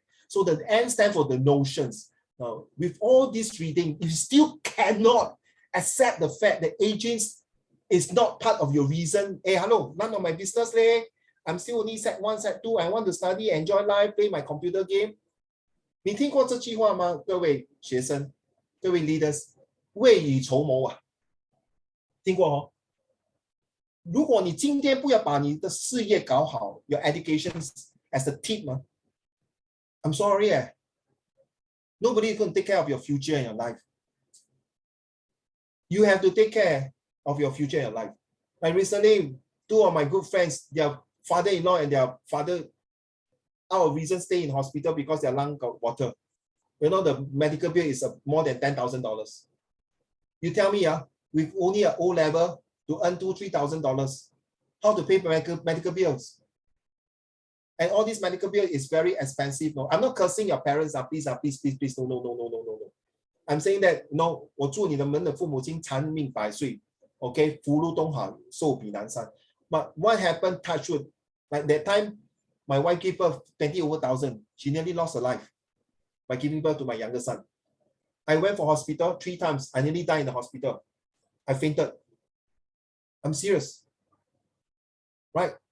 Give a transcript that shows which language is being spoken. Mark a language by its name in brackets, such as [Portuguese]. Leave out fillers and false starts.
[English] So the N stands for the notions. Now, with all this reading, you still cannot accept the fact that aging is not part of your reason. Hey, hello, none of my business. I'm still only set 1, set 2. I want to study, enjoy life, play my computer game. [Chinese] 你听过这句话吗？各位学生，各位 leaders， 未雨绸缪啊，听过哦？如果你今天不要把你的事业搞好 [English] ，your education as a tip 吗 ？I'm sorry, nobody is going to take care of your future in your life. You have to take care of your future in your life. Like recently, 2 of my good friends, their father-in-law and their father, out of reason, stay in hospital because their lung got water. You know, the medical bill is more than $10,000. You tell me, with only an O level to earn $2,000-3,000, how to pay medical bills? And all this medical bill is very expensive. No, I'm not cursing your parents. Please, please. No. I'm saying that no. [Chinese] 我祝你的们的父母亲长命百岁。Okay, 福如东海，寿比南山。 [English] But what happened? Touch wood. Like that time, my wife gave birth 20 over thousand. She nearly lost her life by giving birth to my younger son. I went for hospital 3 times. I nearly died in the hospital. I fainted. I'm serious. Right?